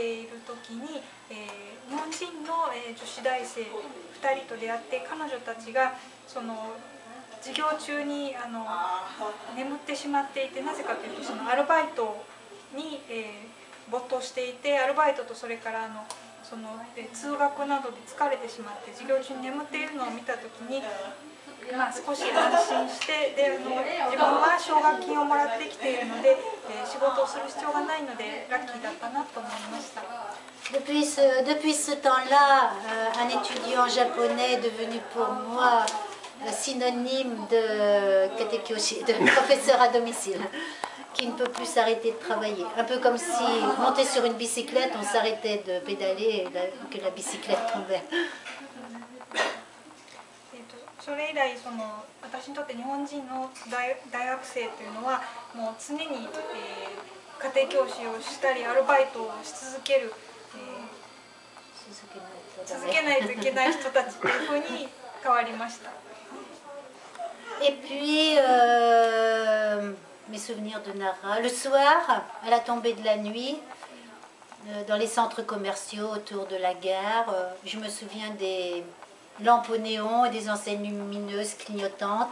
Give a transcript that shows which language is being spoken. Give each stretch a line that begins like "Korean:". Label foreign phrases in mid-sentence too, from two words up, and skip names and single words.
Japanese: いる時に日本人の女子大生2人と出会って、彼女たちがその授業中に眠ってしまっていて、なぜかというとそのアルバイトに没頭していて、アルバイトとそれからその通学などで疲れてしまって授業中に眠っているのを見た時に、少し安心して、で自分はな奨学金をもらってきているので、仕事をする必要がないのでラッキーだったなと思いました。
French: Depuis ce temps-là, un étudiant japonais est devenu pour moi synonyme de katekyoshi, de professeur à domicile, qui ne peut plus s'arrêter de travailler. Un peu comme si monter sur une bicyclette, on s'arrêtait de pédaler et que la bicyclette tombait.
Japanese: それ以来私にとって日本人の大学生というのはもう常に、家庭教師をしたりアルバイトをし続ける、続けないといけない人たちというふうに変わりました。
French: Et puis, mes souvenirs de Nara. Le soir, à la tombée de la nuit, dans les centres commerciaux autour de la gare, je me souviens des lampes au néon et des enseignes lumineuses clignotantes.